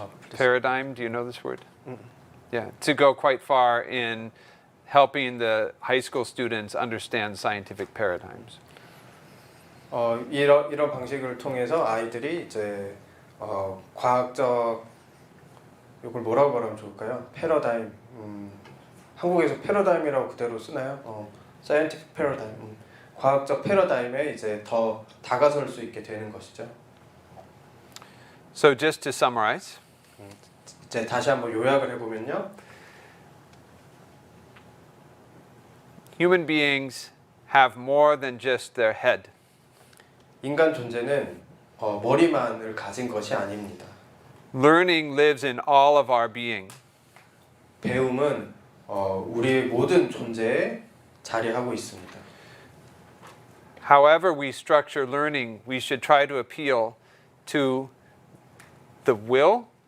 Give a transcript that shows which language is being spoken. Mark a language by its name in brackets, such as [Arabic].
[English] Paradigm, do you know this word? Yeah, to go quite far in helping the high school students understand scientific paradigms. [Korean] 이런 방식을 통해서 아이들이 이제 과학적 이걸 뭐라고 말하면 좋을까요? 패러다임. 한국에서 패러다임이라고 그대로 쓰나요? [English] scientific paradigm. [Korean] 과학적 패러다임에 이제 더 다가설 수 있게 되는 것이죠. [English] So just to summarize, [Korean] 이제 다시 한번 요약을 해보면요. [English] human beings have more than just their head. [Korean] 인간 존재는 머리만을 가진 것이 아닙니다. [English] Learning lives in all of our being. [Korean] 배움은 우리의 모든 존재에 자리하고 있습니다. [English] However we structure learning, we should try to appeal to the will.